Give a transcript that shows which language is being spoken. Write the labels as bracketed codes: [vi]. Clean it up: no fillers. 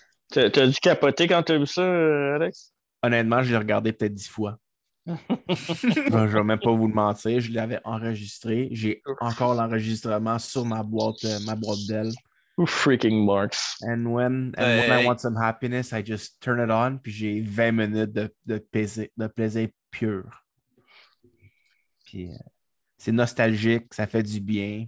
[fr] T'as dû capoter quand t'as vu ça, Alex? Honnêtement, je l'ai regardé peut-être 10 fois. Je ne vais même pas vous le mentir. Je l'avais enregistré. J'ai encore l'enregistrement sur ma boîte Dell. [en] Freaking marks. And when I want some happiness, I just turn it on. [fr] Puis j'ai 20 minutes de plaisir pur. Puis c'est nostalgique, ça fait du bien.